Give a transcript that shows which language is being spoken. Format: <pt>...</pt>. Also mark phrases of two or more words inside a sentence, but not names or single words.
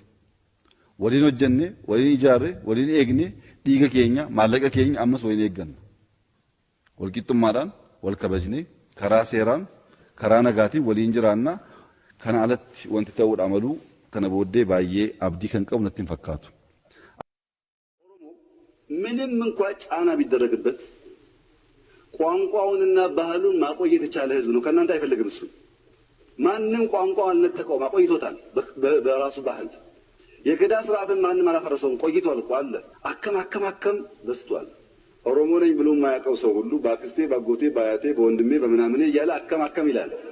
<om>Waliin hojjenne, waliin ijaarre, waliin eegne, dhiiga keenya, maallaqa keenya ammas waliin eegganna. Walqixxummaadhaan wal kabajnee karaa seeraan, karaa nagaatiin waliin jiraannaa. Kana alatti wanti ta'uudha malu kana booddee baay'ee abdii kan qabu natti hin fakkaatu.</om> <am>ምንም እንኳን ጫና ቢደረግበት ቋንቋውንና ባህሉን ማቆየት የቻለ ህዝብ ነው። ከእናንተ አይፈልግም እሱ። ማንም ቋንቋውን አልነጠቀውም፣ አቆይቶታል። በራሱ ባህል የገዳ ስርዓትን ማንም አላፈረሰውም፣ ቆይቷል እኮ አለ። አከም በስቷል። ኦሮሞ ነኝ ብሎ የማያውቀው ሰው ሁሉ በአክስቴ ባጎቴ ባያቴ በወንድሜ በምናምኔ እያለ አከም ይላል።</am>